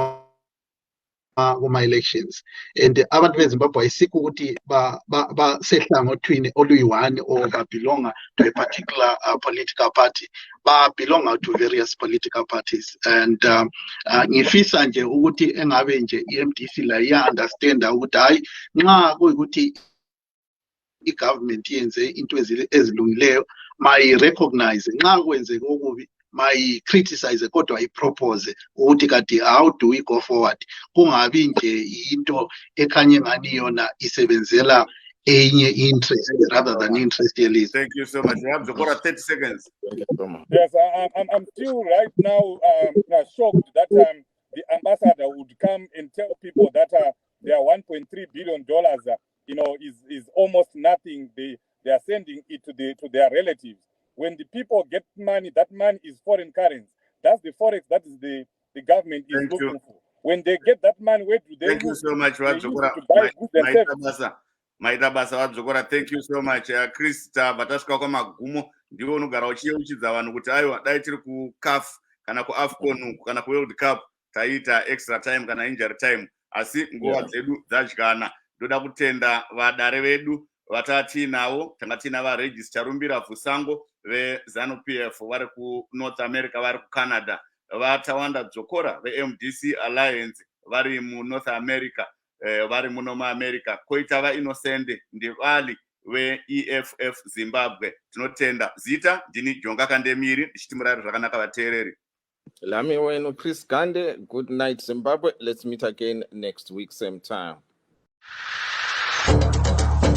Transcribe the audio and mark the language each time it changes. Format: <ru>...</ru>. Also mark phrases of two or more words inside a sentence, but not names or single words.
<en>kuma-elections, and</en> <nd>abantu beZimbabwe ayisikho ukuthi basehlangothini oluyi-one</nd> <en>or babelonga to a particular political party, babelonga to various political parties.</en> <nd>And ngifisa nje ukuthi engabe nje i-MDC la iya-understanda ukuthi hayi nxa kuyikuthi i-government yenze into ezilungileyo mayi-recognize nxa kwenzeke okubi mayi-criticize kodwa i-propose ukuthi kati</nd> <en>how do we go forward,</en> <nd>kungabi nje into ekhanye ngani yona isebenzela enye</nd> <en>interest rather than interest</en> <nd>yelizwe.</nd> <en>Thank you so much. You have Zokora 30 seconds. Thank you so much. Yes, I'm still right now shocked that the ambassador would come and tell people that their $1.3 billion, is almost nothing. They are sending it to their relatives. When the people get money, that money is foreign currency. That's the forex that is the government is looking for. When they get that money, where do they Thank you so much. They use it to buy goods and services.</en> <sn>Maita basa wadzokora.</sn> <en>Thank you so much.</en> <sn>Chris vatasvika kwamagumo ndiwo unogara uchiyeuchidza vanhu kuti aiwa dai tiri kuCAF kana kuAFCON kana kuWorld Cup taita</sn> <en>extra time</en> <sn>kana</sn> <en>injury time,</en> <sn>asi nguva dzedu dzadyana. Ndoda kutenda vadare vedu vatatiinavo, tanga tiina Regis Charumbira Fusango veZANU-PF vari kuNorth America, vari kuCanada, vatawanda Dzokora veMDC Alliance vari muNorth America, vari muno muAmerica, koita vaInnocent Ndivali veEFF Zimbabwe. Tinotenda. Zita ndini Jonga Kandemiri ndichiti murari zvakanaka vateereri. Lami wenu Chris Gande.</sn> <en>Good night Zimbabwe. Let's meet again next week same time.</en>